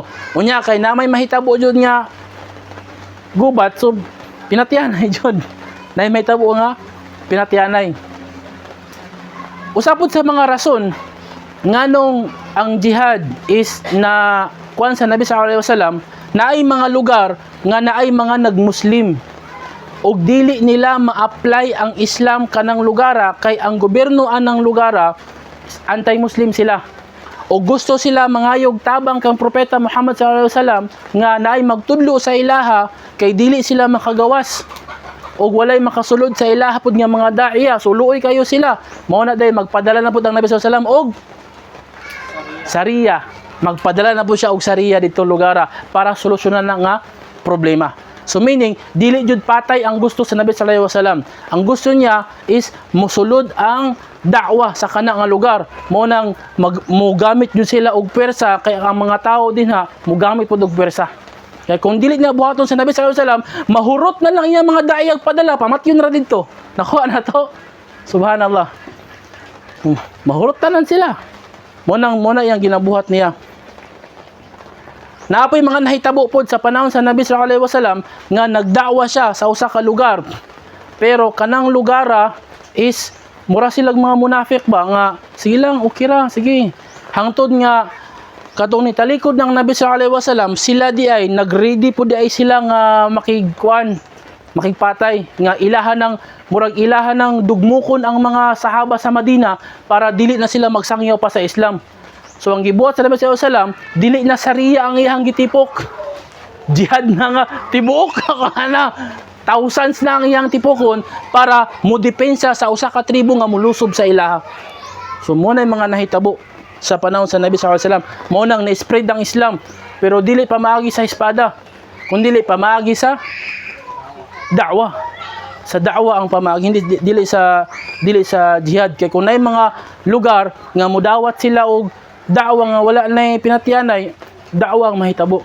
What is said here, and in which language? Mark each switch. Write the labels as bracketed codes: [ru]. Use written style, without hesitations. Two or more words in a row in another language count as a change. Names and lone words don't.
[ceb] Unya kay na may mahitabo jud nga gubat, so pinatianay jud. Na may mahitabo nga pinatianay. Usapod sa mga rason nganong ang jihad is na kuan sa Nabi [ar] صلى الله عليه وسلم, [ceb] naay mga lugar nga naay mga nagmuslim ug dili nila ma-apply ang Islam kanang lugara kay ang gobyerno anang lugara anti-Muslim sila. O gusto sila mangayog tabang kang propeta Muhammad [ar] صلى الله عليه وسلم [ceb] nga naay magtudlo sa ilaha kay dili sila makagawas o walay makasulod sa ilaha pud nga mga daiya. So luoy kayo sila. Mao na day magpadala na pud ang Nabi [ar] صلى الله عليه وسلم [ceb] og Sariya. Magpadala na po siya og Sariya dito lugara para solusyonan na nga problema. So meaning, dili jud patay ang gusto sa Nabi [ar] صلى الله عليه وسلم. [ceb] Ang gusto niya is musulod ang da'wa sa kana nga lugar. Mo nang mogamit jud sila og pwersa kay ang mga tao din mogamit pud og pwersa. Kaya kung dili na buhaton sa Nabi [ar] صلى الله عليه وسلم, [ceb] mahurot na lang iya mga daiyag padala, pamatyon ra dito. Nakuha na to. Subhanallah. Mahurot tanan sila. Mo na yang ginabuhat niya. Naapoy mga nahitabo pod sa panahon sa Nabi [ar] صلى الله عليه وسلم [ceb] nga nagda'wa siya sa usa ka lugar. Pero kanang lugara is mura silang mga munafik ba nga sige lang okay ra sige. Hangtod nga katong ni talikod ng Nabi [ar] صلى الله عليه وسلم [ceb] sila di ay nagready pod ay sila nga makigpatay nga ilahan ng murag ilahan ng dugmukon ang mga sahaba sa Madina para dili na sila magsangyaw pa sa Islam. So ang gibuhat sa Nabi [ar] صلى الله عليه وسلم, [ceb] dili na Sariya ang iyang gitipok. Jihad na nga tibuok na thousands na ang iyang tipokon para modepensa sa usa ka tribo nga mulusob sa ilaha. So mo na mga nahitabo sa panahon sa Nabi [ar] صلى الله عليه وسلم. [ceb] Mo nang na-spread ang Islam, pero dili pa maagi sa espada, kundi dili pa maagi sa da'wa. Sa da'wa ang pamaagi, hindi dili sa jihad. Kay kung nay mga lugar nga mudawat sila og da'wa nga wala na pinatianay, da'wa ang mahitabo.